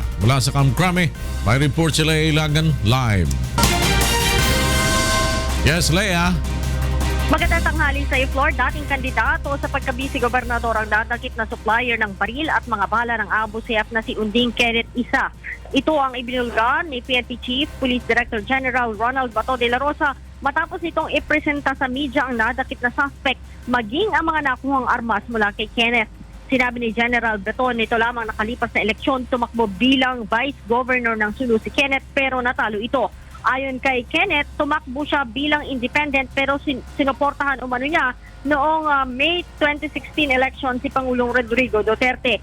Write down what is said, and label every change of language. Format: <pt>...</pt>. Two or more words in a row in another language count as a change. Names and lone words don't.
<tl>Mula sa Kamkrame, may report si Lea Ilagan live. Yes, Lea. Magandang tanghali sa Flor, dating kandidato sa pagkabisi gobernador ang dadakit na supplier ng baril at mga bala ng Abu Sayyaf na si Unding Kenneth Isa. Ito ang ibinulgan ni PNP Chief Police Director General Ronald Bato de la Rosa matapos nitong ipresenta sa media ang nadakit na suspect maging ang mga nakuhang armas mula kay Kenneth. Sinabi ni General Bato nito lamang nakalipas na eleksyon tumakbo bilang Vice Governor ng Sulu si Kenneth pero natalo ito. Ayon kay Kenneth, tumakbo siya bilang independent pero sinuportahan umano niya noong May 2016 election si Pangulong Rodrigo Duterte.</tl>